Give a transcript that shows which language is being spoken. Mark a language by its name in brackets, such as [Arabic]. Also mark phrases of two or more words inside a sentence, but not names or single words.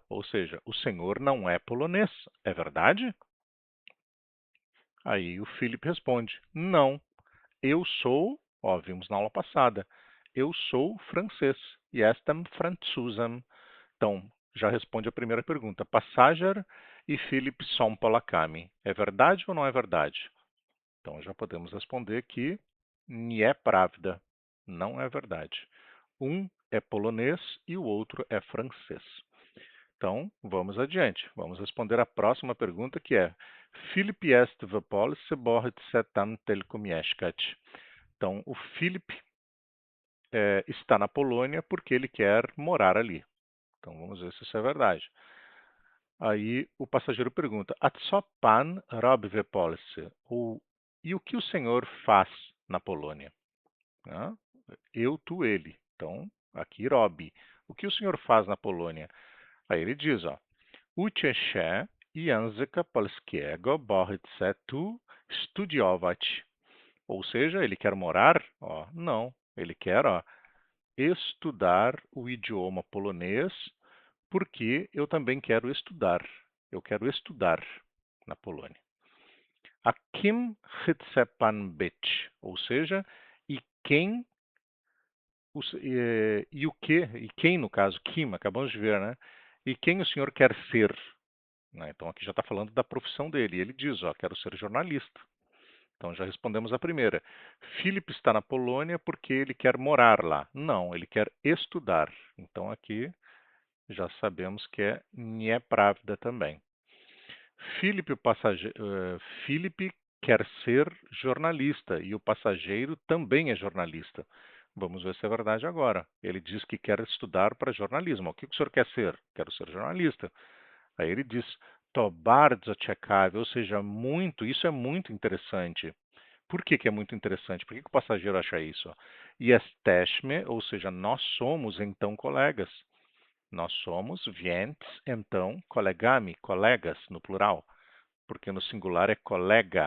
[Portuguese] Ou seja, o senhor não é polonês, é verdade? Aí o Felipe responde: Não, eu sou, ó, vimos na aula passada, eu sou francês. [Polish] Jestem Franzusem. [Portuguese] Então, já responde a primeira pergunta. Passager e Philip são polakami. É verdade ou não é verdade? Então, já podemos responder que [Polish] nie pravda. [Portuguese] Não é verdade. Um é polonês e o outro é francês. Então, vamos adiante. Vamos responder a próxima pergunta, que é [Polish] Filip jest w Polsce, bo chce tam tylko mieszkać. [Portuguese] Então, o Filip está na Polônia porque ele quer morar ali. Então, vamos ver se isso é verdade. Aí o passageiro pergunta: [Polish] A co pan robi w Polsce? [Portuguese] E o que o senhor faz na Polônia? Né? Eu, tu, ele. Então, aqui robi. O que o senhor faz na Polônia? Aí ele diz, ó, [Polish] Uczę się języka polskiego, bo chcę tu studiować. [Portuguese] Ou seja, ele quer morar? Ó, não, ele quer, ó, estudar o idioma polonês, porque eu também quero estudar. Eu quero estudar na Polônia. [Polish] A kim chce pan być? [Portuguese] Ou seja, e quem e o que, e quem no caso, Kim, acabamos de ver, né? E quem o senhor quer ser? Né? Então aqui já está falando da profissão dele. Ele diz, ó, quero ser jornalista. Então já respondemos a primeira. Philip está na Polônia porque ele quer morar lá. Não, ele quer estudar. Então aqui já sabemos que é Niepravda também. Philip quer ser jornalista e o passageiro também é jornalista. Vamos ver se é verdade agora. Ele diz que quer estudar para jornalismo. O que o senhor quer ser? Quero ser jornalista. Aí ele diz, [Polish] to bardzo ciekawe, [Portuguese] ou seja, isso é muito interessante. Por que é muito interessante? Por que o passageiro acha isso? Jesteśmy, ou seja, nós somos então colegas. Nós somos więc, então, kolegami, colegas, no plural, porque no singular é colega.